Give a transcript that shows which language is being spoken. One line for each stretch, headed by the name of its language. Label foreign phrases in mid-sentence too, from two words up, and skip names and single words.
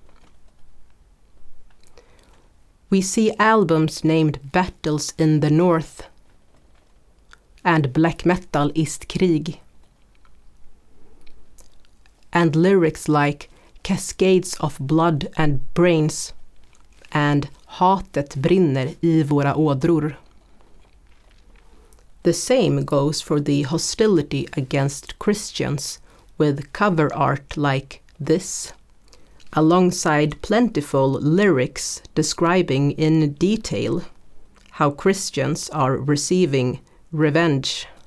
English: We see albums named Battles in the North and Black Metal ist Krig, and lyrics like Cascades of Blood and Brains and Hatet brinner i våra ådror. The same goes for the hostility against Christians with cover art like this, alongside plentiful lyrics describing in detail how Christians are receiving revenge.